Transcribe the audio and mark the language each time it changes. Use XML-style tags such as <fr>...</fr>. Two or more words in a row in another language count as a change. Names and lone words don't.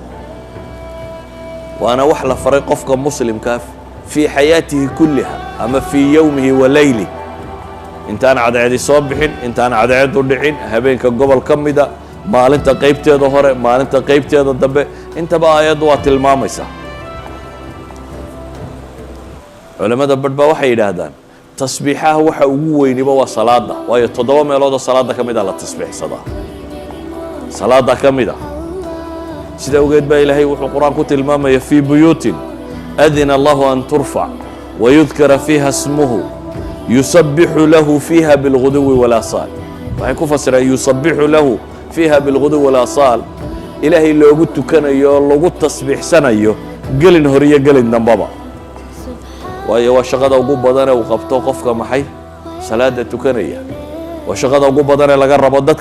<so>waana wax la faray qofka muslimka</so> <ar>في حياته كلها</ar> <so>ama</so> <ar>في يومه وليله</ar> <so>intaan cadceedi soo bixin intaan cadceedu dhicin habeenka gobol ka mida maalinta qaybteeda hore maalinta qaybteeda dambe intaba aayaddu waa tilmaamaysaa culamada badh baa waxay yidhaahdaan tasbiixaha waxa ugu weyniba waa salaada waayo 7 meelood oo salaada ka mid ah la tasbiixsadaa salaada ka mid ah sida ogeed baa ilaahay wuxuu quraan ku tilmaamaya</so> <ar>في بيوت أذن الله أن ترفع ويذكر فيها اسمه يسبح له فيها بالغدو والآصال</ar> <so>waxay ku fasiraan</so> <ar>يسبح له فيها بالغدو والآصال</ar> <so>ilaahay loogu tukanayo lagu tasbiixsanayo gelin horiyo gelin dambaba waayo waa shaqada ugu badan ee uu qabto qofka maxay salaada tukanaya waa shaqada ugu badan ee laga rabo dadka</so>